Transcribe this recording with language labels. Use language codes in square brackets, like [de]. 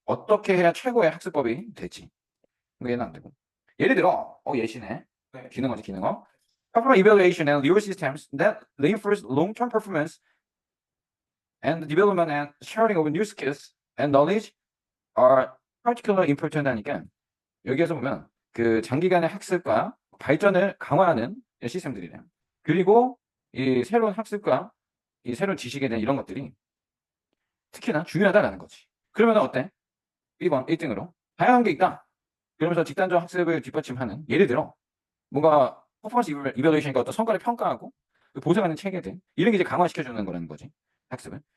[ko] 어떻게 해야 최고의 학습법이 될지. 이거 얘는 안 되고. 예를 들어, 예시네. 기능어지, 기능어. [en] Perform evaluation and reward systems that reinforce long-term performance and the development and sharing of new skills and knowledge are particularly important [ko] 하니까 여기에서 보면 그 장기간의 학습과 발전을 강화하는 시스템들이래요. 그리고 이 새로운 학습과 이 새로운 지식에 대한 이런 것들이 특히나 중요하다라는 거지. 그러면 어때? 1번 1등으로 다양한 게 있다. 그러면서 집단적 학습을 뒷받침하는 예를 들어 뭔가 퍼포먼스 이밸루에이션이니까 어떤 성과를 평가하고 보상하는 체계들 이런 게 이제 강화시켜주는 거라는 거지. 학습을.